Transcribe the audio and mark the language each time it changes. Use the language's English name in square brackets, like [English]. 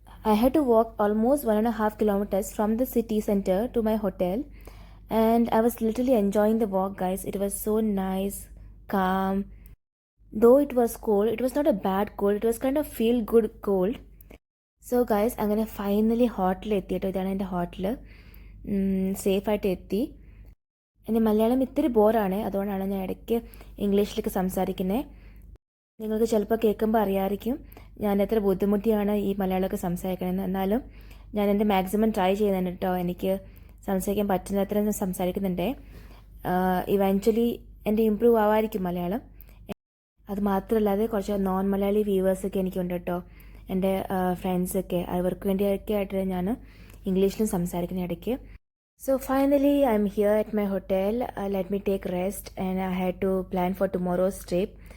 [English] I had to walk almost 1.5 kilometers from the city center to my hotel, and I was literally enjoying the walk, guys. It was so nice, calm. Though it was cold, it was not a bad cold, it was kind of feel good cold. So guys, [Malayalam] അങ്ങനെ finally ഹോട്ടലിൽ എത്തിയിട്ടോ. ഇതാണ് എൻ്റെ hotel. സേഫായിട്ട് എത്തി. എൻ്റെ മലയാളം ഇത്തിരി ബോറാണ്, അതുകൊണ്ടാണ് ഞാൻ ഇടയ്ക്ക് ഇംഗ്ലീഷിലേക്ക് സംസാരിക്കുന്നത്. നിങ്ങൾക്ക് ചിലപ്പോൾ കേൾക്കുമ്പോൾ അറിയാമായിരിക്കും ഞാൻ എത്ര ബുദ്ധിമുട്ടിയാണ് ഈ മലയാളമൊക്കെ സംസാരിക്കണമെന്ന്. എന്നാലും ഞാൻ എൻ്റെ മാക്സിമം ട്രൈ ചെയ്യുന്നുണ്ട് കേട്ടോ. എനിക്ക് സംസാരിക്കാൻ പറ്റുന്നത്ര ഞാൻ സംസാരിക്കുന്നുണ്ട്. ഇവൻച്വലി എൻ്റെ ഇമ്പ്രൂവ് ആവാമായിരിക്കും മലയാളം. അത് മാത്രമല്ലാതെ കുറച്ച് നോൺ മലയാളി വ്യൂവേഴ്സൊക്കെ എനിക്കുണ്ട് കേട്ടോ, എൻ്റെ ഫ്രണ്ട്സൊക്കെ. അവർക്ക് വേണ്ടിയൊക്കെ ആയിട്ട് ഞാൻ ഇംഗ്ലീഷിലും സംസാരിക്കുന്ന ഇടയ്ക്ക്. [English] So finally I'm here at my hotel. Let me take rest, and I had to plan for tomorrow's trip.